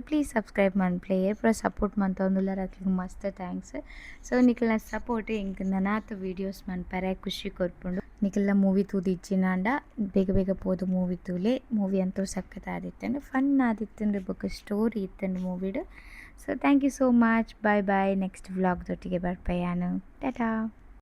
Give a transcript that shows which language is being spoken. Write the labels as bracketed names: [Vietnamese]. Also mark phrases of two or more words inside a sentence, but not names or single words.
[English] please subscribe [Tulu] ಮನ್ಪ್ಲೆ ಏರ್ಪುರ ಸಪೋರ್ಟ್ ಮಂತೊಂದುಲ್ಲೆರ್ ಅಕ್ಲಿಗ್ ಮಸ್ತ್ ಥ್ಯಾಂಕ್ಸ್. ಸೊ ನಿಕ್ಲ್ನ ಸಪೋರ್ಟ್ ಎಂಕ್ ನನಾತ್ ವೀಡಿಯೋಸ್ ಮನ್ಪರೆ ಖುಷಿ ಕೊರ್ಪುಂಡು. ನಿಕ್ಲ್ನ ಮೂವಿ ತೂದು ಇಜ್ಜಿನಾಂಡ ಬೇಗ ಪೋದು ಮೂವಿ ತೂಲೆ. ಮೂವಿ ಅಂತೂ ಸಖತ್ ಆದಿತ್ತುಂಡು, ಫನ್ ಆದಿತ್ತುಂಡು, ಬೊಕ ಸ್ಟೋರಿ ಇತ್ತುಂಡು ಮೂವಿಡ್. [English] so thank you so much. [Tulu] ಬಾಯ್ ನೆಕ್ಸ್ಟ್ ವ್ಲಾಗ್ದೊಟ್ಟಿಗೆ ಬರ್ಪೆ ಯಾನು. ಟಾಟಾ.